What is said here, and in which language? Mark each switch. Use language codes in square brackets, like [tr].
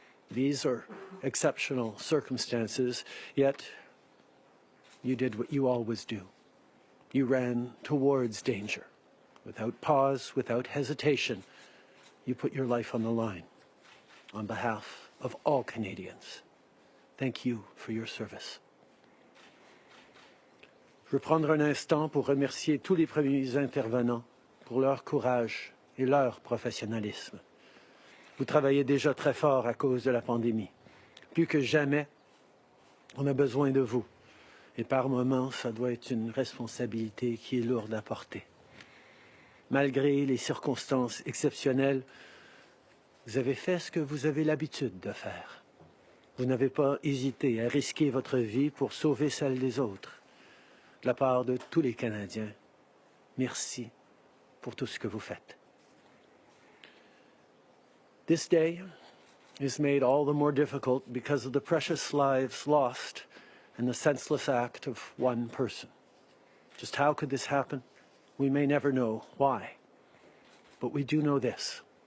[en] These are exceptional circumstances, yet you did what you always do. You ran towards danger. Without pause, without hesitation, you put your life on the line on behalf of all Canadians. Thank you for your service. [fr] Je veux prendre un instant pour remercier tous les premiers intervenants pour leur courage et leur professionnalisme. Vous travaillez déjà très fort à cause de la pandémie. Plus que jamais, on a besoin de vous. Et par moments, ça doit être une responsabilité qui est lourde à porter. Malgré les circonstances exceptionnelles, vous avez fait ce que vous avez l'habitude de faire. Vous n'avez pas hésité à risquer votre vie pour sauver celle des autres. De la part de tous les Canadiens, merci pour tout ce que vous faites. [en] This day is made all the more difficult because of the precious lives lost in the senseless act of one person. Just how could this happen? We may never know why. But we do know this.